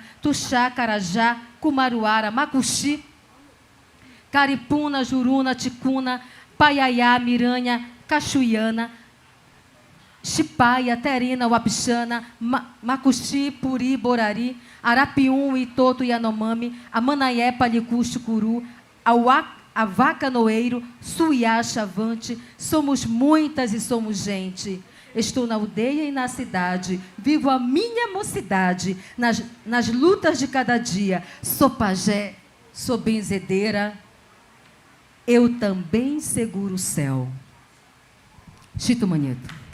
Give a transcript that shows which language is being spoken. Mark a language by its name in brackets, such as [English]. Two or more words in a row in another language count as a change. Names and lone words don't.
[Portuguese] Tuxá, Carajá, Cumaruara, Macuxi, Caripuna, Juruna, Ticuna, Paiaiá, Miranha, Cachuiana, Chipaia, Terina, Wapixana, Macuxi, Puri, Borari, Arapium, Itoto, Yanomami, Amanaé, Palicu, Chucuru, Avacanoeiro, Suiá, Chavante, somos muitas e somos gente. Estou na aldeia e na cidade, vivo a minha mocidade, nas lutas de cada dia. Sou pajé, sou benzedeira, eu também seguro o céu. Chito Manheto.